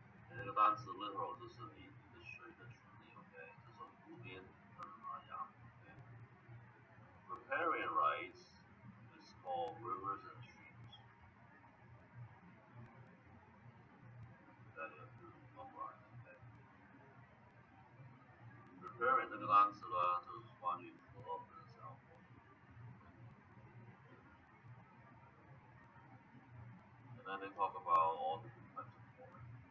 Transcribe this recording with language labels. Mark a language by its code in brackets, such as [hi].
[zh] 那个单词 littoral 就是你的水的权利 ，OK， 这是湖边跟海洋 ，OK。 [en] Riparian rights is called rivers and streams. That you have to memorize, okay. [zh] Riparian 这个单词呢，就是关于河跟小河。 [en] And then they talk about all different types of water.